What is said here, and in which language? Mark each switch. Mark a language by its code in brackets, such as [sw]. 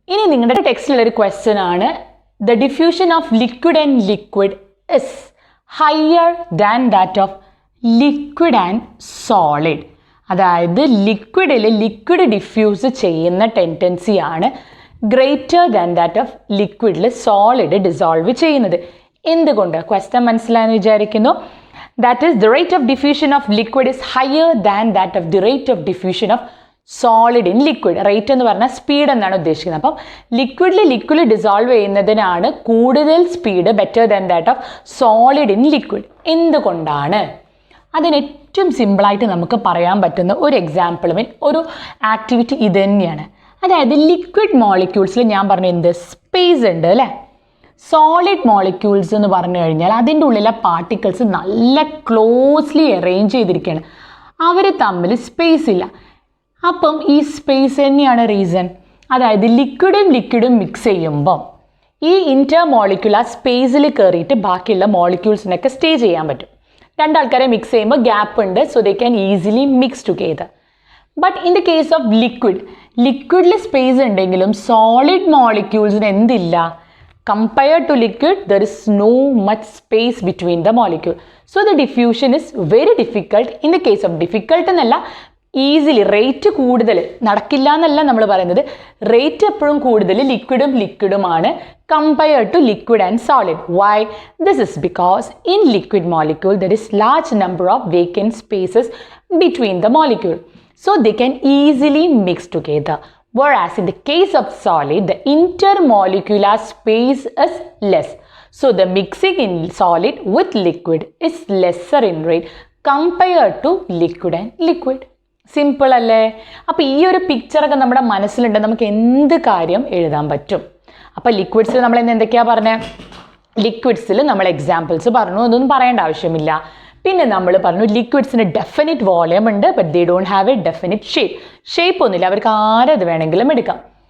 [ml] ഇനി നിങ്ങളുടെ ടെക്സ്റ്റിലുള്ളൊരു ക്വസ്റ്റ്യൻ ആണ്, [en] The diffusion of liquid and liquid is higher than that of liquid and solid. [ml] അതായത് liquid diffuse ചെയ്യുന്ന ടെൻഡൻസിയാണ് [en] greater than that of [ml] ലിക്വിഡിൽ solid dissolve ചെയ്യുന്നത്. എന്തുകൊണ്ട്? Question മനസ്സിലായെന്ന് വിചാരിക്കുന്നു. [en] That is, the rate of diffusion of liquid is higher than that of the rate of diffusion of solid in liquid. [ml] Rate എന്ന് പറഞ്ഞാൽ speed എന്നാണ് ഉദ്ദേശിക്കുന്നത്. അപ്പം ലിക്വിഡ് ഡിസോൾവ് ചെയ്യുന്നതിനാണ് കൂടുതൽ speed, [en] Better than that of solid in liquid. [ml] എന്തുകൊണ്ടാണ്? അതിന് ഏറ്റവും സിമ്പിളായിട്ട് നമുക്ക് പറയാൻ പറ്റുന്ന ഒരു എക്സാമ്പിൾ ഒരു ആക്ടിവിറ്റി ഇത് തന്നെയാണ്. അതായത് ലിക്വിഡ് മോളിക്യൂൾസിൽ ഞാൻ പറഞ്ഞു എന്ത് സ്പേസ് ഉണ്ട് അല്ലേ. സോളിഡ് മോളിക്യൂൾസ് എന്ന് പറഞ്ഞു കഴിഞ്ഞാൽ അതിൻ്റെ ഉള്ളിലെ പാർട്ടിക്കിൾസ് നല്ല ക്ലോസ്ലി അറേഞ്ച് ചെയ്തിരിക്കുകയാണ്. അവർ തമ്മിൽ സ്പേസ് ഇല്ല. അപ്പം ഈ സ്പേസ് തന്നെയാണ് റീസൺ. അതായത് ലിക്വിഡും മിക്സ് ചെയ്യുമ്പം ഈ ഇൻറ്റർ മോളിക്യുലർ സ്പേസിൽ കയറിയിട്ട് ബാക്കിയുള്ള മോളിക്യൂൾസിനൊക്കെ സ്റ്റേ ചെയ്യാൻ പറ്റും. രണ്ടാൾക്കാരെ മിക്സ് ചെയ്യുമ്പോൾ ഗ്യാപ്പ് ഉണ്ട്, [en] So they can easily mix together. But in the case of [ml] ലിക്വിഡിൽ space ഉണ്ടെങ്കിലും സോളിഡ് മോളിക്യൂൾസിന് എന്തില്ല? [en] Compared to liquid, there is no much space between the molecule. So the diffusion is very difficult. In the case of difficult [ml] എന്നല്ല, easily rate കൂടുതൽ നടക്കില്ല എന്നല്ല നമ്മൾ പറയുന്നത്. Rate എപ്പോഴും കൂടുതൽ ലിക്വിഡുമാണ് [en] compared to liquid and solid. Why? This is because in liquid molecule there is large number of vacant spaces between the molecule. So they can easily mix together. Whereas in the case of solid, the intermolecular space is less. So the mixing in solid with liquid is lesser in rate compared to liquid and liquid. [ml] Simple അല്ലേ? അപ്പോൾ ഈ ഒരു പിക്ചറൊക്കെ നമ്മുടെ മനസ്സിലുണ്ട്, നമുക്ക് എന്ത് കാര്യം എഴുതാൻ പറ്റും. അപ്പോൾ ലിക്വിഡ്സിൽ നമ്മൾ എന്തൊക്കെയാണ് പറഞ്ഞത്? ലിക്വിഡ്സിൽ നമ്മൾ എക്സാമ്പിൾസ് പറഞ്ഞു, അതൊന്നും പറയേണ്ട ആവശ്യമില്ല. പിന്നെ നമ്മൾ പറഞ്ഞു ലിക്വിഡ്സിന് ഡെഫിനിറ്റ് വോളിയം ഉണ്ട്, [en] but they don't have a definite shape [ml] ഒന്നുമില്ല, അവർക്ക് ആരത് വേണമെങ്കിലും എടുക്കാം.